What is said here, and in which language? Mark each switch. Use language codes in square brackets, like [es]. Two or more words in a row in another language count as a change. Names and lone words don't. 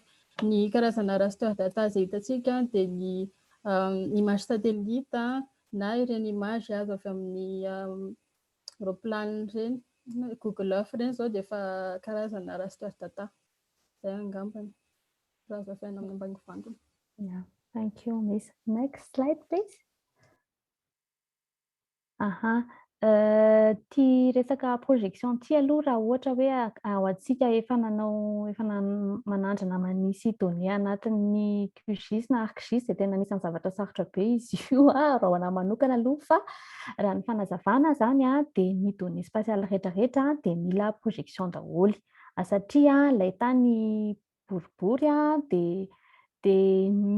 [mg] Ny karazana [en] raster data [mg] zay hitantsika dia ny [fr] image satellite [mg] na ireny image azo avy amin'ny roplanina ireny, Google Earth ireny zao dia efa karazana [en] raster data. [mg] Zay angambany raha azavaina amin'ny ambanivandina. [en] Yeah, thank you, Miss. Next slide, please. [mg] Ty resaka projection ty aloha raha ohatra hoe ao antsika efa manandrana manisy données anatin'ny QGIS na ArcGIS dia tena anisan'ny zavatra sarotra be izy io raha ho anahy manokana aloha fa raha ny fanazavana zany dia ny [fr] données spatiales [mg] rehetrarehetra dia mila projection daholo satria ilay tany boribory dia